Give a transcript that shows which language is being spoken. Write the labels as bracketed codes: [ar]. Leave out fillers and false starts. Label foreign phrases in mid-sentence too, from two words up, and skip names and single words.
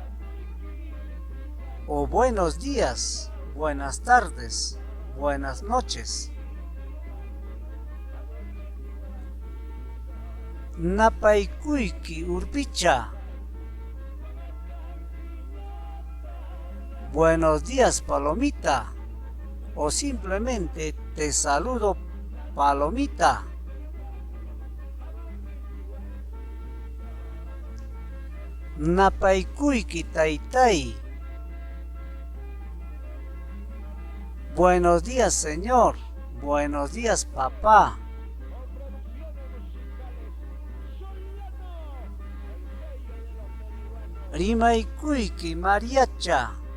[es] O buenos días, buenas tardes, buenas noches. [qu] Napaykuyki urpicha. [es] Buenos días, palomita. O simplemente te saludo, palomita. [qu] Napaykuyki taytay. [es] Buenos días, señor. Buenos días, papá. [qu] Rimaykuyki mariacha.